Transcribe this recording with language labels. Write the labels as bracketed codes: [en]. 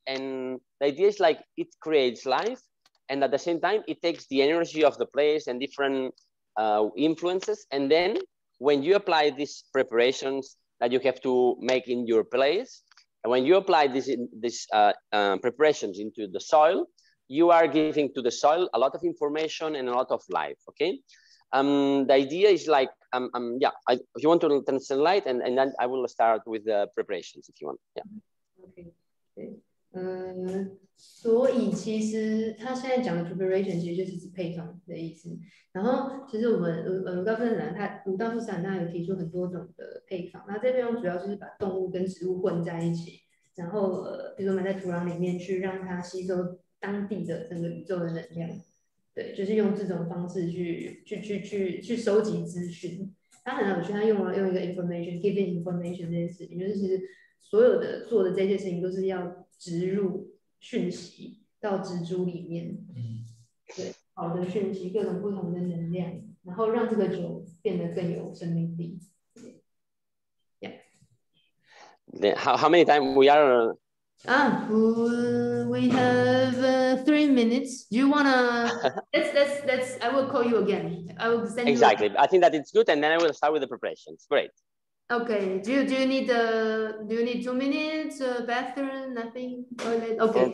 [en] And the idea is like it creates life, and at the same time it takes the energy of the place and different influences, and then when you apply these preparations that you have to make in your place, and when you apply these preparations into the soil, you are giving to the soil a lot of information and a lot of life. Okay, the idea is like yeah, if you want to translate, and then I will start with the preparations if you want. Yeah. Okay. [zh] 所以其实他现在讲的 preparation 其实就是指配方的意思。然后其实我们鲁道夫·斯坦纳有提出很多种的配方，那这配方主要就是把动物跟植物混在一起，然后比如说埋在土壤里面去让它吸收当地的整个宇宙的能量。对，就是用这种方式去收集资讯。他很有趣，他用一个 [en] giving information [zh] 这件事情，就是其实所有的做的这些事情都是要植入讯息到植株里面，对，好的讯息，各种不同的能量，然后让这个酒变得更有生命力。 [en] Yeah. How many times we are We have 3 minutes. Do you wanna? let's. I will call you again. I will send exactly. I think that it's good, and then I will start with the preparations. Great. Okay. Do you need 2 minutes? Bathroom? Nothing. Toilet? Okay.